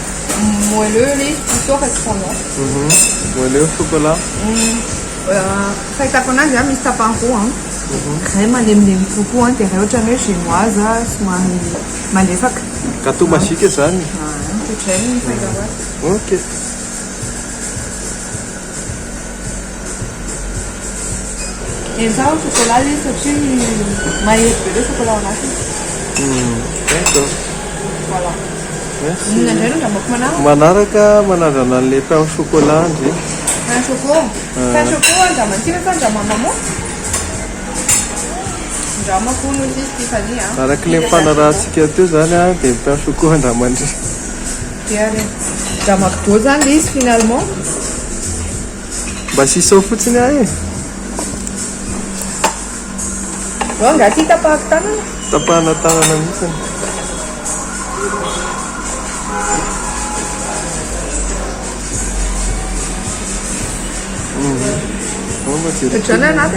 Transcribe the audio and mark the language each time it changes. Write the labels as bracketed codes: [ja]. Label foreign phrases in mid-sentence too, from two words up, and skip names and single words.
[fr] moelleux le plutôt reste fondant moelleux au chocolat [mg] fahitako anazy a misy tapany roa a ray malemilemy kokoa dia ray ohatrany hoe génoise somary malefaka [fr] gâteau magique zany [mg] ohatray ny fahitako azy [en] ok [mg] enza chocolat le satria mahery be le chocolat ao anatiny [fr] d'accord voilà merci [mg] indray no ndramako manaraka manaraka manandrana an'le [fr] pain au chocolat [mg] ndry [fr] pain choco pain choco [mg] andramantsika fa andramana ndramako no izy Stéphanie a araky le mifanarantsika teo zany a dia [fr] pain au chocolat [mg] andramandry dia re ndramako to zany le izy finalement mba sisao fotsiny ahy ao nga ty tapahako tanana tapahana tanana mihitsiny ohatrany anaty